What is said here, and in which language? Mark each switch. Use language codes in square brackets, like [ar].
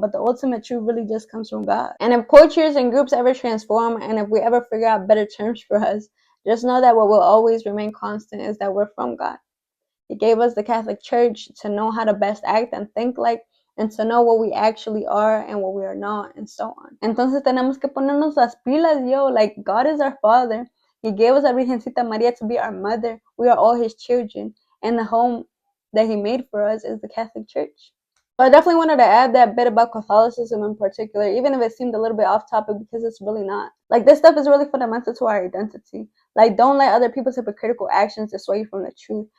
[en] But the ultimate truth really just comes from God. And if cultures and groups ever transform, and if we ever figure out better terms for us, just know that what will always remain constant is that we're from God. He gave us the Catholic Church to know how to best act and think like, and to know what we actually are and what we are not, and so on. [es] Entonces tenemos que ponernos las pilas, yo. [en] Like, God is our Father. He gave us a Virgencita Maria to be our mother. We are all His children. And the home that He made for us is the Catholic Church. So I definitely wanted to add that bit about Catholicism in particular, even if it seemed a little bit off topic, because it's really not. Like, this stuff is really fundamental to our identity. Like, don't let other people's hypocritical actions dissuade you from the truth.